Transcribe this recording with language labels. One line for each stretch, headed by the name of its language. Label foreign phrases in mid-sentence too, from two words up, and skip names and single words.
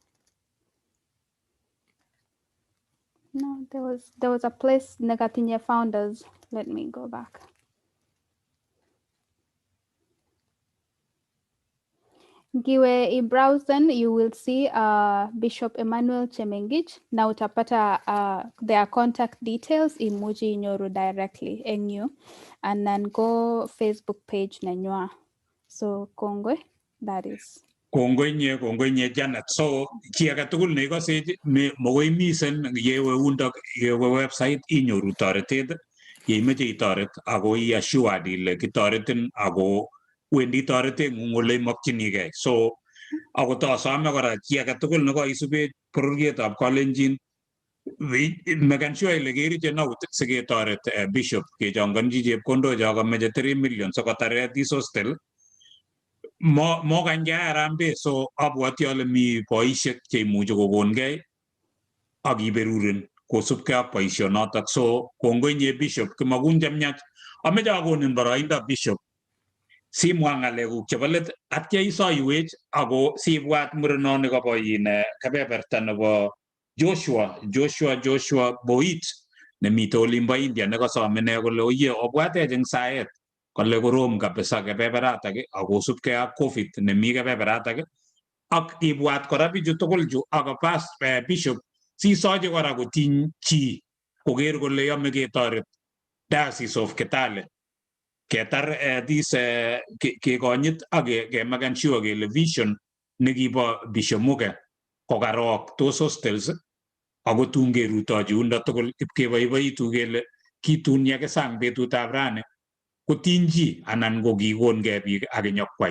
English: No, there was a place nekatinye founders. Let me go back. Ngiwe i-browse, you will see Bishop Emmanuel Chemengich.
Swahili: Na utapata
English: their contact details
Kalenjin: imuji inyoru
English: directly eng you and then go Facebook page nenywa. So kongwe, that is.
Kalenjin: Kongoi nye Janet. So chi age tugul neikose mokoi misen yewe undok yewe website inyoru toretet yeimeche itoret ako iassured ile kitoretin ako wendi toreteng'ung ole imokchinigei. So ako tosome kora chi age tugul nekoisube bororietab Kalenjin meken sure ile kerichen out siketoret Bishop kechongonji chepkondok cho kameche 3 million sikotare
English: this hostel.
Kalenjin: Mokany kearambe, so abwati ale mi boisiek cheimuchi kokongei ak iberurin kosubkei ak boisionotok. So kongoi nye Bishop kimakun chemiach. Ameche akonin boroindo Bishop simwa ng'alekuk chebo let atya isoiwech ako sibwat murenoni kobo kebeberta nebo Joshua Boit nemite olimbo India nekasome ine kole oye obwatech eng saet kole korom kabisa kebeberatak akosubkei ak COVID nemi kebeberatak ak ibwat kora bichu tugul chu ak Bishop sisochi kora kotiny chi koker kole yome ketoret Diocese of Kitale ketar this kekonyit ak kemakan sure kele vision nekibo Bishop Muge kokarok tos hostels ako tun kerutochi yundo tugul ipkeboiboitu kele kitun yakisang betutab rani kotiny chi anan ko kikongei biik ak inyokwai.